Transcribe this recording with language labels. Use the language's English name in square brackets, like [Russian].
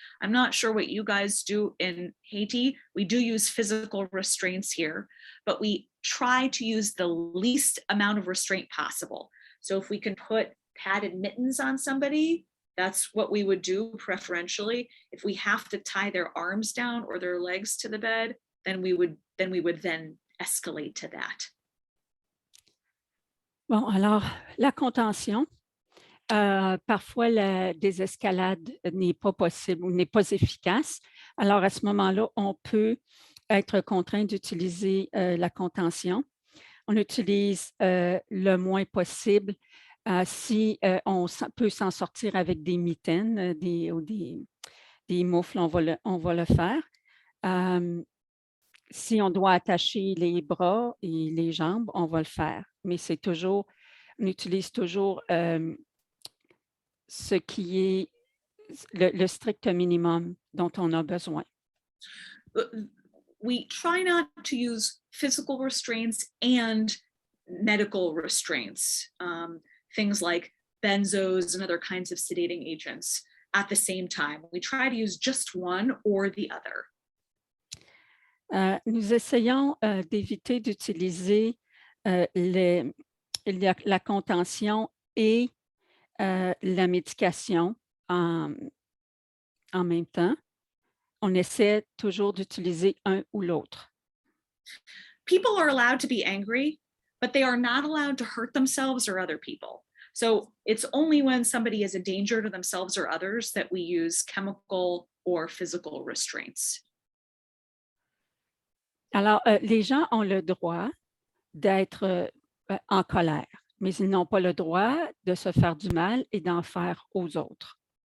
[English] I'm not sure what you guys do in Haiti. We do use physical restraints here, but we try to use the least amount of restraint possible. So if we can put padded mittens on somebody, that's what we would do preferentially. If we have to tie their arms down or their legs to the bed, then we would escalate to that. [French] Bon, alors, la contention, parfois la désescalade n'est pas possible ou n'est pas efficace. Alors, à ce moment-là, on peut être contraint d'utiliser la contention. On utilise le moins possible. Si on peut s'en sortir avec des mitaines ou des moufles, on va le faire. Si on doit attacher les bras et les jambes, on va le faire. Mais on utilise toujours ce qui est le strict minimum dont on a besoin. [English] We try not to use physical restraints and medical restraints, things like benzos and other kinds of sedating agents at the same time. We try to use just one or the other. [French] Nous essayons d'éviter d'utiliser la contention et la médication en même temps. On essaie toujours d'utiliser un ou l'autre. [English] People are allowed to be angry, but they are not allowed to hurt themselves or other people. So it's only when somebody is a danger to themselves or others that we use chemical or physical restraints. [French] Alors, les gens ont le droit d'être en colère, mais ils n'ont pas le droit de se faire du mal et d'en faire aux autres.